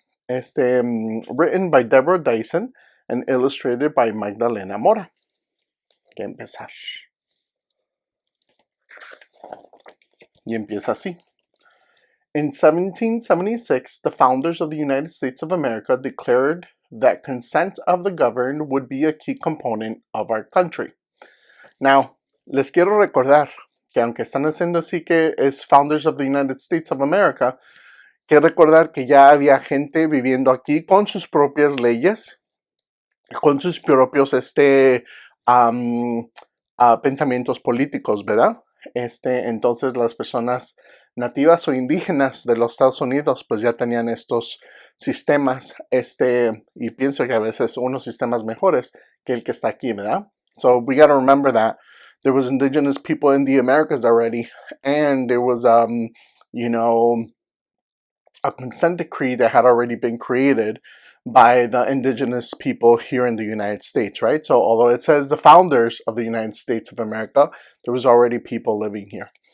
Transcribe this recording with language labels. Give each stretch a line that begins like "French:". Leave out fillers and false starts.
English: Written by Deborah Dyson and illustrated by Magdalena Mora.
Spanish: Que empezar. Y empieza así.
English: In 1776, the founders of the United States of America declared that consent of the governed would be a key component of our country.
Spanish: Now, les quiero recordar que aunque están haciendo así que es
English: founders of the United States of America,
Spanish: que recordar que ya había gente viviendo aquí con sus propias leyes, con sus propios pensamientos políticos, ¿verdad? Entonces las personas nativas o indígenas de los Estados Unidos pues ya tenían estos sistemas, y pienso que a veces unos sistemas mejores que el que está aquí, ¿verdad?
English: So we got to remember that there was indigenous people in the Americas already, and there was, a consent decree that had already been created by the indigenous people here in the United States, right? So although it says the founders of the United States of America, there was already people living here.